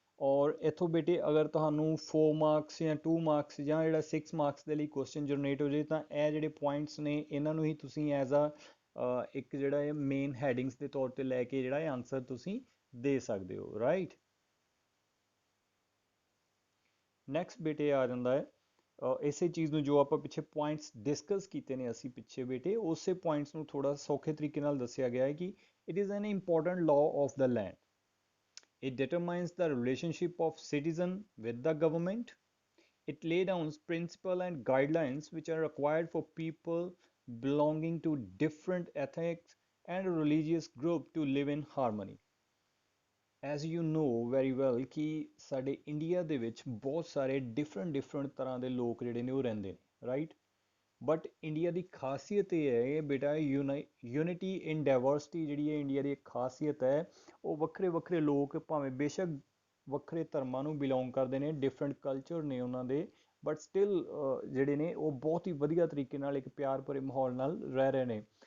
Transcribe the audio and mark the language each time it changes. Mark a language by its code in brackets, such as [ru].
[pa] ਔਰ ਇੱਥੋਂ ਬੇਟੇ ਅਗਰ ਤੁਹਾਨੂੰ 4 ਮਾਰਕਸ ਜਾਂ 2 ਮਾਰਕਸ ਜਾਂ ਜਿਹੜਾ 6 ਮਾਰਕਸ ਦੇ ਲਈ ਕੁਐਸਚਨ ਜਨਰੇਟ ਹੋ ਜਾਏ ਤਾਂ ਇਹ ਜਿਹੜੇ ਪੁਆਇੰਟਸ ਨੇ ਇਹਨਾਂ ਨੂੰ ਹੀ ਤੁਸੀਂ ਐਜ਼ ਅ ਇੱਕ ਜਿਹੜਾ ਇਹ ਮੇਨ ਹੈਡਿੰਗਸ ਦੇ ਤੌਰ ਤੇ ਲੈ ਕੇ ਜਿਹੜਾ ਇਹ ਆਨਸਰ ਤੁਸੀਂ ਦੇ ਸਕਦੇ ਹੋ, ਰਾਈਟ। ਨੈਕਸਟ ਬੇਟੇ ਆ ਜਾਂਦਾ ਹੈ ਇਸੇ ਚੀਜ਼ ਨੂੰ ਜੋ ਆਪਾਂ ਪਿੱਛੇ ਪੁਆਇੰਟਸ ਡਿਸਕਸ ਕੀਤੇ ਨੇ ਅਸੀਂ ਪਿੱਛੇ ਬੇਟੇ, ਉਸੇ ਪੁਆਇੰਟਸ ਨੂੰ ਥੋੜਾ ਸੌਖੇ ਤਰੀਕੇ ਨਾਲ ਦੱਸਿਆ ਗਿਆ ਹੈ ਕਿ [en] It is an important law of the land. It determines the relationship of citizen with the government. It lays down principles and guidelines which are required for people belonging to different ethnic and religious group to live in harmony. As you know very well [pa] ਕਿ ਸਾਡੇ India ਦੇ ਵਿੱਚ ਬਹੁਤ ਸਾਰੇ different ਤਰ੍ਹਾਂ ਦੇ ਲੋਕ ਜਿਹੜੇ ਨੇ ਉਹ ਰਹਿੰਦੇ ਨੇ, ਰਾਈਟ। ਬਟ ਇੰਡੀਆ ਦੀ ਖਾਸੀਅਤ ਇਹ ਹੈ ਬੇਟਾ, ਯੂਨਿਟੀ ਇਨ ਡਾਇਵਰਸਿਟੀ ਜਿਹੜੀ ਹੈ ਇੰਡੀਆ ਦੀ ਇੱਕ ਖਾਸੀਅਤ ਹੈ। ਉਹ ਵੱਖਰੇ ਵੱਖਰੇ ਲੋਕ ਭਾਵੇਂ ਬੇਸ਼ੱਕ ਵੱਖਰੇ ਧਰਮਾਂ ਨੂੰ ਬਿਲੋਂਗ ਕਰਦੇ ਨੇ, ਡਿਫਰੈਂਟ ਕਲਚਰ ਨੇ ਉਹਨਾਂ ਦੇ, ਬਟ ਸਟਿਲ ਜਿਹੜੇ ਨੇ ਉਹ ਬਹੁਤ ਹੀ ਵਧੀਆ ਤਰੀਕੇ ਨਾਲ ਇੱਕ ਪਿਆਰ ਭਰੇ ਮਾਹੌਲ ਨਾਲ ਰਹਿ ਰਹੇ ਨੇ।